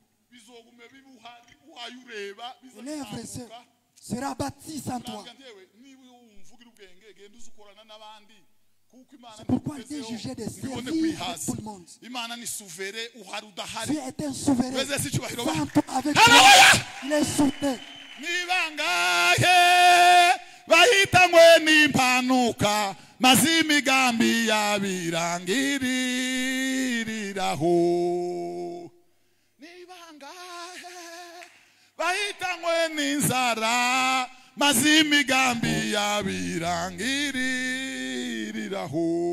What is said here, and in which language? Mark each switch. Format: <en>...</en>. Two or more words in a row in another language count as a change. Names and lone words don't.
<fr>L'œuvre sera bâtie sans toi. C'est pourquoi il est jugé de servir avec tout le monde. Dieu est un souverain. Sans toi, avec toi, il est souverain.</fr> <rn>Bahitanywe n'impanuka maze imigambi yabirangiririraho. Nibangahe bahitanywe n'inzara maze imigambi yabirangiririraho.</rn>